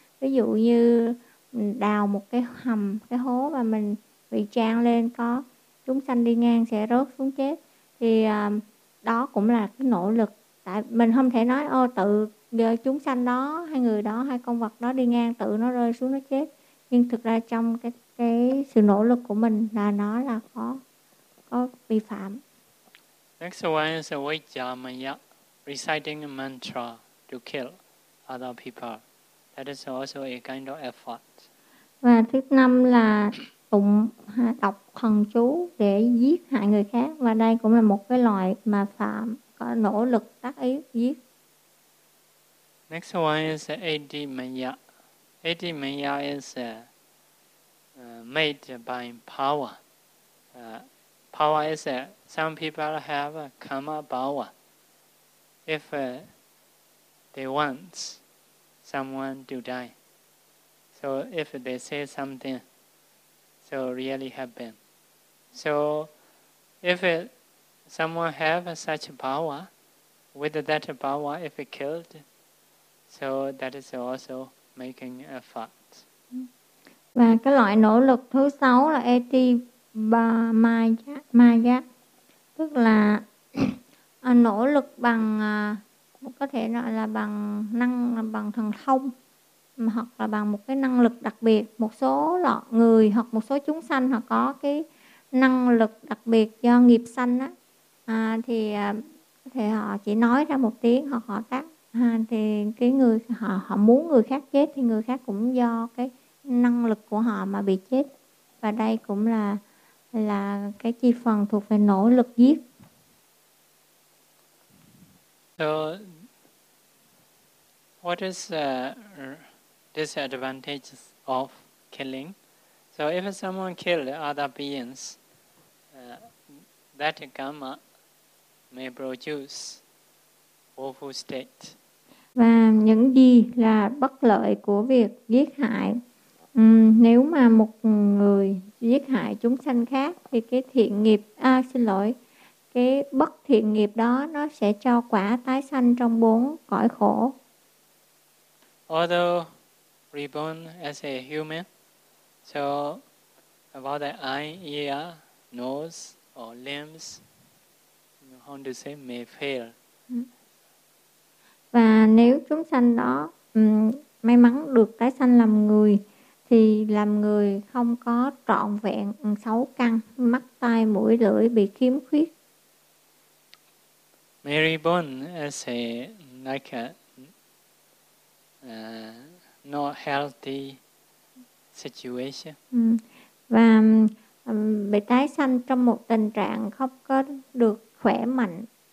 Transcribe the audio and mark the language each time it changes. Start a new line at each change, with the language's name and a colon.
Vietnamese: Ví dụ như đào một cái hầm, cái hố, và mình bị trang lên, có chúng sanh đi ngang sẽ rớt xuống chết, thì đó cũng là cái nỗ lực. Tại mình không thể nói ô tự chúng sanh đó hay người đó hay con vật đó đi ngang tự nó rơi xuống nó chết, nhưng thực ra trong cái sự nỗ lực của mình là nó là có vi phạm.
English: Next one is vajjamaya, reciting a mantra to kill other people. That is also a kind of effort.
Vietnamese: Và thứ năm là tụng đọc thần chú để giết hại người khác, và đây cũng là một cái loại mà phạm, có nỗ lực tác ý giết.
English: Next one is adimaya. Adimaya is made by power. Power is some people have karma power. If they want someone to die, So if they say something, so really happen. So if someone have such power, with that power, if it killed, so that is also making a fault.
Vietnamese: Và cái loại nỗ lực thứ sáu là eti ba maya, tức là nỗ lực bằng có thể gọi là bằng năng, bằng thần thông, hoặc là bằng một cái năng lực đặc biệt. Một số loại người hoặc một số chúng sanh họ có cái năng lực đặc biệt do nghiệp sanh á, thì họ chỉ nói ra một tiếng hoặc họ tắt, thì cái người họ muốn người khác chết thì người khác cũng do cái năng lực của họ mà bị chết. Và đây cũng là cái chi phần thuộc về nỗ lực giết.
English: So what is disadvantages of killing? So if someone killed other beings, that karma may produce woeful state.
Vietnamese: Và những gì là bất lợi của việc giết hại? Nếu mà một người giết hại chúng sanh khác thì cái thiện nghiệp, cái bất thiện nghiệp đó nó sẽ cho quả tái sanh trong bốn cõi khổ.
English: Although reborn as a human, so about the eye, ear, nose or limbs, how to say, may fail.
Vietnamese: Và nếu chúng sanh đó may mắn được tái sanh làm người, thì làm người không có trọn vẹn sáu căn, mắt, tai, mũi, lưỡi bị khiếm khuyết.
English: May reborn as a, like a, not healthy situation.
Vietnamese: Và bị tái sanh trong một tình trạng không có được khỏe mạnh.